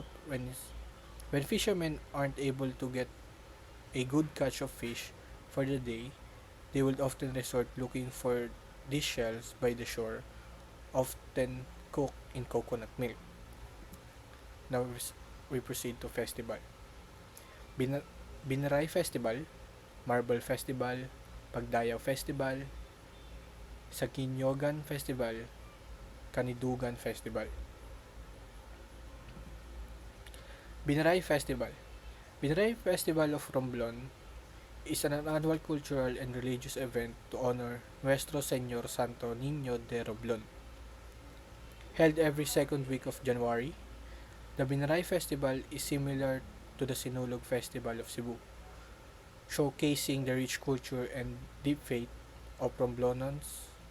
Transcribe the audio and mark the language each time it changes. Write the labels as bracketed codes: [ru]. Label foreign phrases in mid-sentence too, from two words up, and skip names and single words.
[en] When fishermen aren't able to get a good catch of fish for the day, they will often resort looking for these shells by the shore, often cooked in coconut milk. Now we proceed to festival. Binaray Festival, Marble Festival, Pagdayaw Festival, Sakinyogan Festival, Kanidugan Festival. Binaray Festival. Binaray Festival of Romblon is an annual cultural and religious event to honor Nuestro Señor Santo Niño de Romblon. Held every second week of January, the Binaray Festival is similar to the Sinulog Festival of Cebu, showcasing the rich culture and deep faith of Romblonons.